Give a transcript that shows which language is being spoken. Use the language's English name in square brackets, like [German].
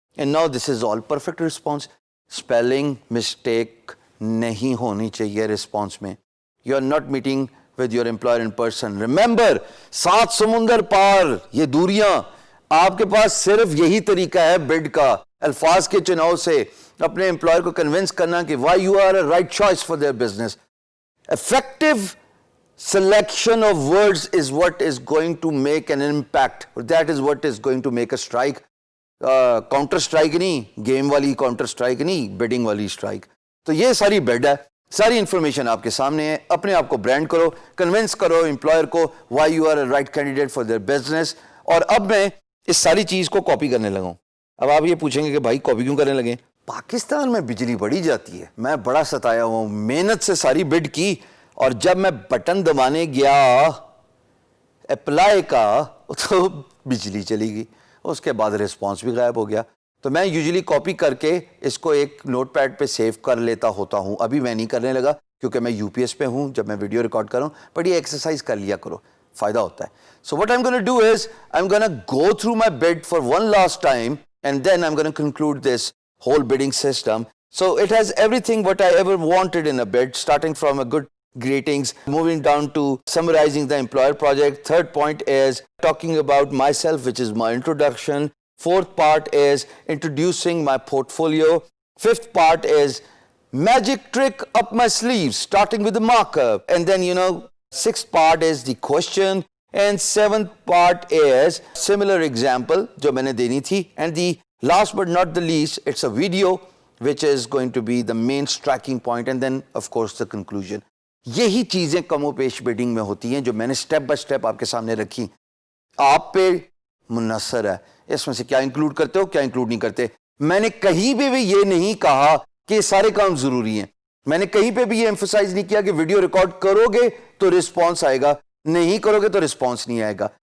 [English] And now this is all perfect response. [Urdu] Spelling mistake نہیں ہونی چاہیے رسپانس میں. [English] You are not meeting with your employer in person. [Urdu] Remember 7 سمندر پار یہ دوریاں, آپ کے پاس صرف یہی طریقہ ہے بڈ کا, الفاظ کے چناؤ سے اپنے امپلائر کو کنونس کرنا کہ [English] Why you are a right choice for their business. Effective selection of words is what is going to make an impact. That is what is going to make a strike. Counter strike [Urdu] نہیں, game والی [English] counter strike نہیں, bidding والی strike. [Urdu] تو یہ ساری بڈ ہے, ساری information آپ کے سامنے ہے. اپنے آپ کو برانڈ کرو, کنونس کرو امپلائر کو [English] why you are a right candidate for their business. [Urdu] اور اب میں اس ساری چیز کو کاپی کرنے لگا ہوں. اب آپ یہ پوچھیں گے کہ بھائی کاپی کیوں کرنے لگے؟ پاکستان میں بجلی بڑی جاتی ہے, میں بڑا ستایا ہوں, محنت سے ساری بڈ کی, اور جب میں بٹن دبانے گیا اپلائی کا تو بجلی چلی گئی, اس کے بعد رسپانس بھی غائب ہو گیا. تو میں یوزلی کاپی کر کے اس کو ایک نوٹ پیڈ پہ سیو کر لیتا ہوتا ہوں. ابھی میں نہیں کرنے لگا کیونکہ میں UPS پہ ہوں جب میں ویڈیو ریکارڈ کر رہا ہوں, بٹ یہ ایکسرسائز کر لیا کرو, فائدہ ہوتا ہے. [English] So what I am gonna do is I am gonna go through my bid for one last time, and then I am gonna conclude this whole bidding system. So it has everything what I ever wanted in a bid, starting from a good greetings. Moving down to summarizing the employer project. Third point is talking about myself, which is my introduction. Fourth part is introducing my portfolio. Fifth part is magic trick up my sleeves, starting with the markup. And then, sixth part is the question. And seventh part is similar example [Urdu] جو میں نے دینی تھی. [English] And the last but not the least, it's a video which is going to be the main striking point, and then of course the conclusion. [Urdu] یہی چیزیں کم و بیش bedding میں ہوتی ہیں جو میں نے سٹیپ بائی سٹیپ آپ کے سامنے رکھی. آپ پہ منحصر ہے اس میں سے کیا انکلوڈ کرتے ہو, کیا انکلوڈ نہیں کرتے. میں نے کہیں بھی یہ نہیں کہا کہ سارے کام ضروری ہیں. میں نے کہیں پہ بھی یہ ایمفسائز نہیں کیا کہ ویڈیو ریکارڈ کرو گے تو رسپانس آئے گا, نہیں کرو گے تو رسپانس نہیں آئے گا.